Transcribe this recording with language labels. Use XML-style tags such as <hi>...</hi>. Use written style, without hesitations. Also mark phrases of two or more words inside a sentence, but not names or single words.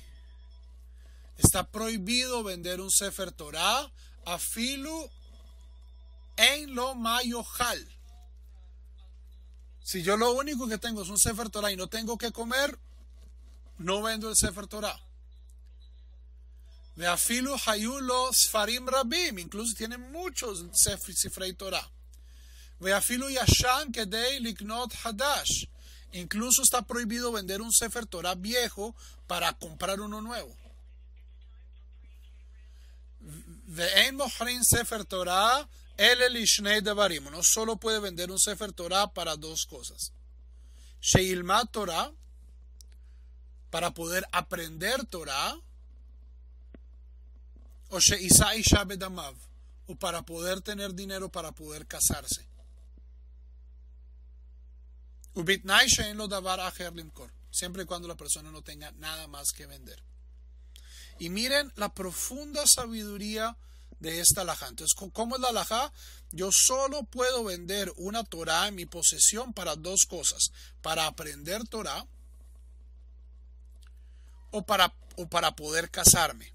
<es>Está prohibido vender un Sefer Torah</es> <he>אפילו אין לו מה יאכל.</he> <es>Si yo lo único que tengo es un Sefer Torah y no tengo que comer, no vendo el Sefer Torah.</es> <he>ואפילו היו לו ספרים רבים,</he> <es>incluso tiene muchos Sifrei Torah.</es> <he>ואפילו ישן כדי לקנות חדש,</he> <es>incluso está prohibido vender un Sefer Torah viejo para comprar uno nuevo.</es> <he>ואין מוכרין ספר תורה אלא לשני דברים.</he> <es>Uno solo puede vender un Sefer Torah para dos cosas.</es> <he>שילמד תורה,</he> <es>para poder aprender Torah,</es> <he>או שישא אשה בדמיו,</he> <es>o para poder tener dinero para poder casarse.</es> <he>ובתנאי שאין לו דבר אחר למכור,</he> <es>siempre y cuando la persona no tenga nada más que vender. Y miren la profunda sabiduría de esta alajá. Entonces, ¿cómo es la alajá? Yo solo puedo vender una Torah en mi posesión para dos cosas: para aprender Torah o para poder casarme.</es>